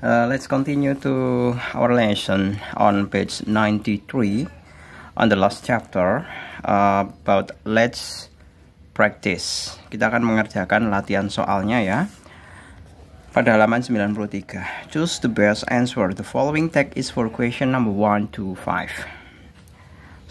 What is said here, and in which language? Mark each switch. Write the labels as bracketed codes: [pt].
[en] Let's continue to our lesson on page 93 on the last chapter about let's practice. [id] Kita akan mengerjakan latihan soalnya ya. Pada halaman 93. [en] Choose the best answer. The following text is for question number 1 to 5.